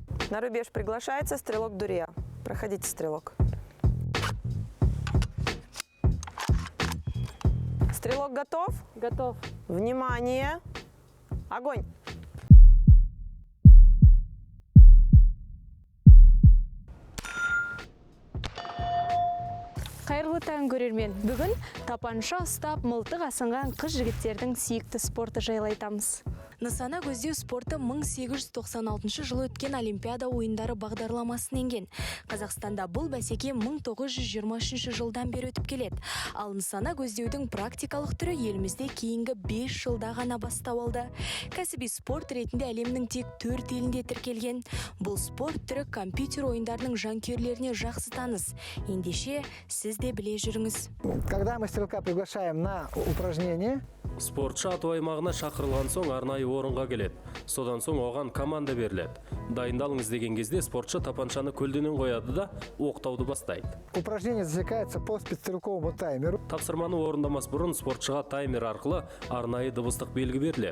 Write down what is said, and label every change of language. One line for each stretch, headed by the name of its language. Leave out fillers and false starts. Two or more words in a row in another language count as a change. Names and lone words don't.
Russian: На рубеж приглашается стрелок Дурия. Проходите, стрелок. Стрелок готов? Готов. Внимание! Огонь!
Kazakh: Қайырлы таң көрермен. Бүгін тапанша ұстап мылтық асынған қыз жігіттердің сүйікті спорты жайлы айтамыз. Нысана көздеу спорты 1896 жылы өткен Олимпиада ойындары бағдарламасын енген. Қазақстанда бұл бәсеке 1923 жылдан бері өтіп келеді. Ал нысана көздеудің практикалық түрі елімізде кейінгі 5 жылда ғана бастау алды. Кәсіби спорт ретінде әлемнің тек 4 елінде тіркелген. Бұл спорт түрі компьютер ойындарының жанкүйерлеріне жақсы таныс. Ендеше сіз де біле жүріңіз.
Russian: Когда мы стрелка приглашаем на упражнение,
Kazakh: спортшы ату аймағына шақырылған соң арнайы орынға келеді. Содан соң оған команда беріледі. Дайындалыңыз деген кезде спортшы тапаншаны көлденең қояды да оқтауды бастайды.
Russian: упражнение засекается по спецстрелковому таймеру.
Kazakh: Тапсырманы орындамас бұрын спортшыға таймер арқылы арнайы дыбыстық белгі беріледі.